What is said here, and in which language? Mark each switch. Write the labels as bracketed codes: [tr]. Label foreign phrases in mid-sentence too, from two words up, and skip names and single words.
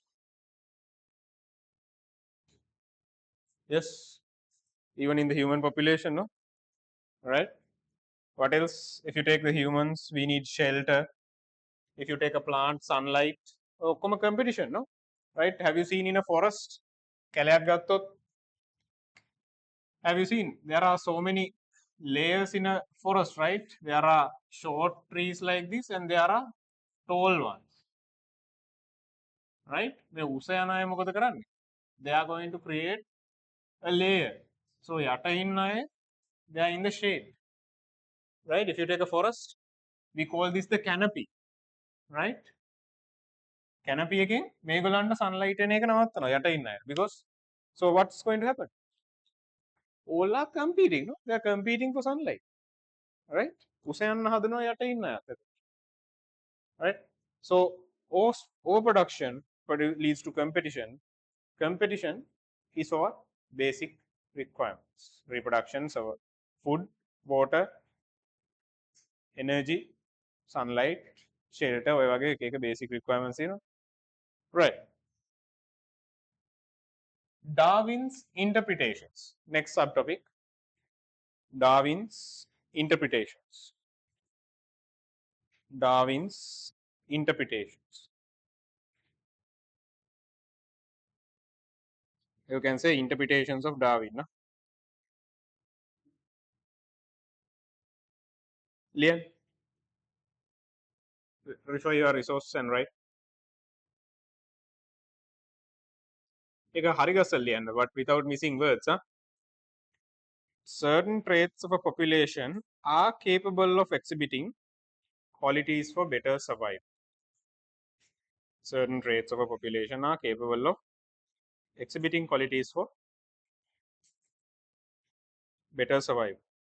[en] Yes, even in the human population, no? Right? What else? If you take the humans, we need shelter. If you take a plant, sunlight. Oh, come a competition, no? Right? Have you seen in a forest? [si] කැලයක් ගත්තොත් [en] have you seen there are so many layers in a forest, right? There are short trees like this and there are tall ones, right? [si] මේ උස යන අය මොකද කරන්නේ? [en] They are going to create a layer. So [si] යට ඉන්න අය [en] they are in the shade, right? If you take a forest, we call this the canopy, right? [si] Canopy එකෙන් මේගොල්ලන්ට sunlight එන එක නවත්තනවා යට ඉන්න අය. [en] Because so what's going to happen? All are competing, no? They are competing for sunlight, right? [si] උස යන්න හදනවා යට ඉන්න අයත් එක්ක. [en] Right? So overproduction leads to competition. Competition is our basic requirements. Reproduction, so food, water, energy, sunlight, shelter, [si] ඔය වගේ එක එක [en] basic requirements [si] තියෙනවා. [en] Right. Darwin's interpretations. Next subtopic. Darwin's interpretations. Darwin's interpretations. You can say interpretations of Darwin. No? Lian, refer your resource and write. [si] එක හරි ගස්සලා ලියන්න, [en] but without missing words. Certain traits of a population are capable of exhibiting qualities for better survival. Certain traits of a population are capable of exhibiting qualities for better survival.